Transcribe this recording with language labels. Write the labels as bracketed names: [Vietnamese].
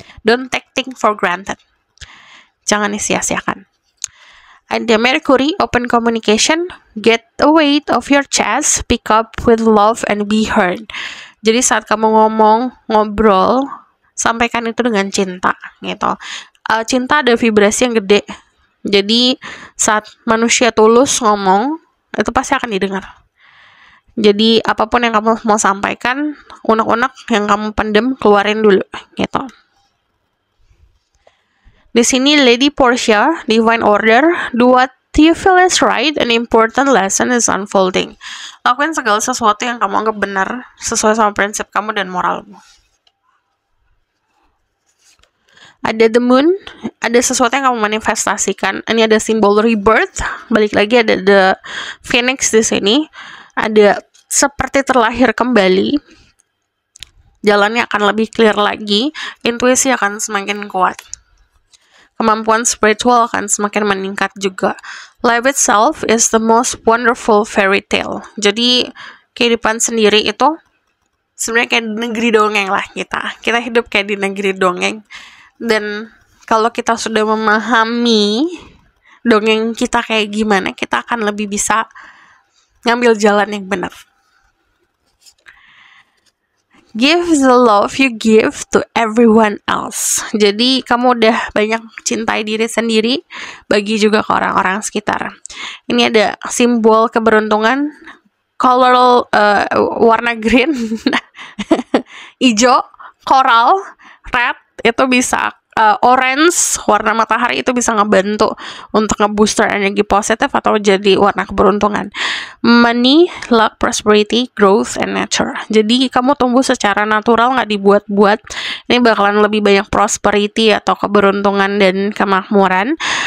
[English] Don't take things for granted. [Indonesian] Jangan disia-siakan. [English] Ada Mercury, open communication, get a weight of your chest, pick up with love and be heard. [Indonesian] Jadi saat kamu ngomong, ngobrol, sampaikan itu dengan cinta gitu. Cinta ada vibrasi yang gede. Jadi saat manusia tulus ngomong, itu pasti akan didengar. Jadi apapun yang kamu mau sampaikan, unek-unek yang kamu pendem, keluarin dulu gitu. Di sini [English] Lady Portia, Divine Order, do what you feel is right, an important lesson is unfolding. [Indonesian] Lakuin segala sesuatu yang kamu anggap benar, sesuai sama prinsip kamu dan moralmu. Ada the moon, ada sesuatu yang kamu manifestasikan. Ini ada simbol rebirth, balik lagi ada the phoenix di sini. Ada seperti terlahir kembali. Jalannya akan lebih clear lagi, intuisi akan semakin kuat. Kemampuan spiritual akan semakin meningkat juga. [English] Life itself is the most wonderful fairy tale. [Indonesian] Jadi kehidupan sendiri itu sebenarnya kayak di negeri dongeng lah kita. Kita hidup kayak di negeri dongeng. Dan kalau kita sudah memahami dongeng kita kayak gimana, kita akan lebih bisa ngambil jalan yang benar. [English] Give the love you give to everyone else. [Indonesian] Jadi kamu udah banyak cintai diri sendiri, bagi juga ke orang-orang sekitar. Ini ada simbol keberuntungan, color warna green, hijau, coral, red itu bisa, orange warna matahari itu bisa ngebantu untuk ngebooster energi positif atau jadi warna keberuntungan. [English] Money, luck, prosperity, growth, and nature. [Indonesian] Jadi kamu tumbuh secara natural, nggak dibuat-buat. Ini bakalan lebih banyak prosperity atau keberuntungan dan kemakmuran.